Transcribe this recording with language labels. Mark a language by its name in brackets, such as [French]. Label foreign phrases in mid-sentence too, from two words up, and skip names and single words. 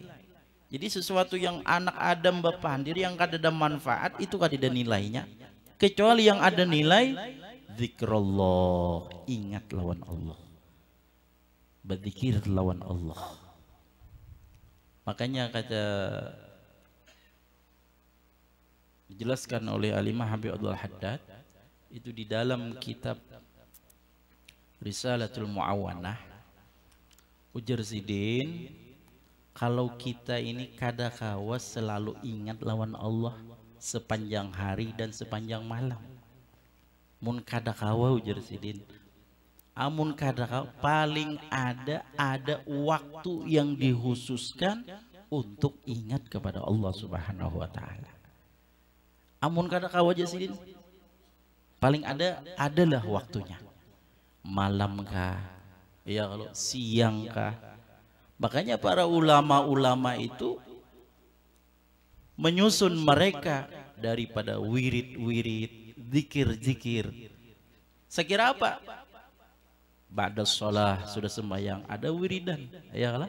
[Banjar] Jadi sesuatu yang anak Adam berpandir yang kada ada manfaat itu kada ada nilainya, kecuali yang ada nilai zikrullah, ingat lawan Allah, berzikir lawan Allah. Makanya kata dijelaskan oleh Alimah Habib Abdul Haddad itu di dalam kitab Risalatul Mu'awanah, ujar Sidin, kalau kita ini kadakawas selalu ingat lawan Allah sepanjang hari dan sepanjang malam. Mun kadakawa, ujar Sidin, amun kadakawa paling ada waktu yang dikhususkan untuk ingat kepada Allah [Arabic] Subhanahu wa Ta'ala. [Banjar] Amun kadakawa, ujar Sidin, paling adalah waktunya, malam kah, ya kalau siang kah. Makanya para ulama-ulama itu menyusun mereka daripada wirid-wirid, zikir-zikir. Sekira apa? [Arabic] Ba'da sholah [Banjar] sudah sembahyang ada wiridan, ya kan?